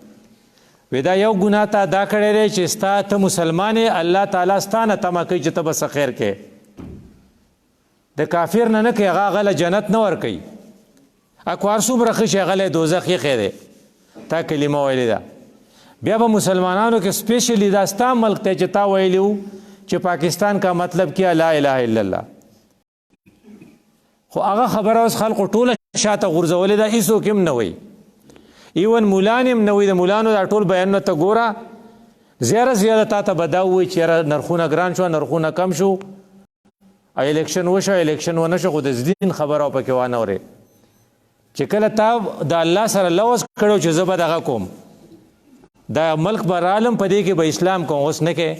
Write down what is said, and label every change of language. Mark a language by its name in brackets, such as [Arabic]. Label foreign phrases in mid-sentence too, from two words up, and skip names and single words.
[Pashto] وی دا یو ګناه تا دا کړی دی چې ستا ته مسلمان یې، الله تعالی ستا نه تمه کوي چې ته به څه خیر کې. د کافر نه کوي، هغه هغه له جنت نه ورکوي. اکو هر څومره ښه شي هغه له دوزخ ایښی دی. تا کلمه ویلې ده. بیا به مسلمانانو کې سپیشلی دا ستا ملک دی چې تا ویلي و چې [Urdu] پاکستان کا مطلب کیا [Arabic] لا اله الا الله. [Pashto] خو هغه خبره اوس خلقو ټوله شاته غورځولې ده، هېڅوک هم نه وایي. ایون مولان هم نه وایي. د مولانو دا ټول بیانونه ته ګوره، زیاده تا ته به دا ووایي چې یاره نرخونه ګران شو، نرخونه کم شو، الیکشن وشو، الیکشن ونه شو، خو د دین خبره او پکې وانه اورې چې کله تا د الله سره لوز کړو چې زه به دغه کوم، دا ملک به رالم په دې کې به اسلام کوم، اوس نه کې.